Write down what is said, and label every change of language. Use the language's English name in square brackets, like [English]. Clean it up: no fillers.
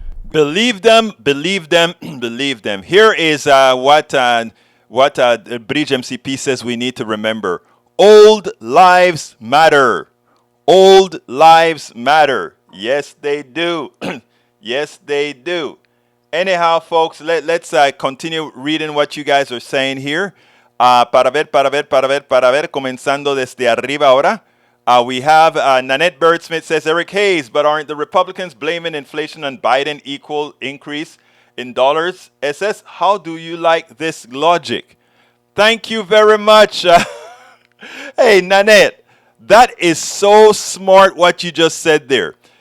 [English] Believe them, believe them, believe them. Here is what Bridge MCP says we need to remember. Old lives matter. Old lives matter. Yes, they do. Yes, they do. Anyhow, folks, let's continue reading what you guys are saying here. [Spanish] Para ver, comenzando desde arriba ahora. [English] We have Nanette Birdsmith says, Eric Hayes, but aren't the Republicans blaming inflation on Biden equal increase in dollars? SS, how do you like this logic? Thank you very much. Hey, Nanette, that is so smart what you just said there.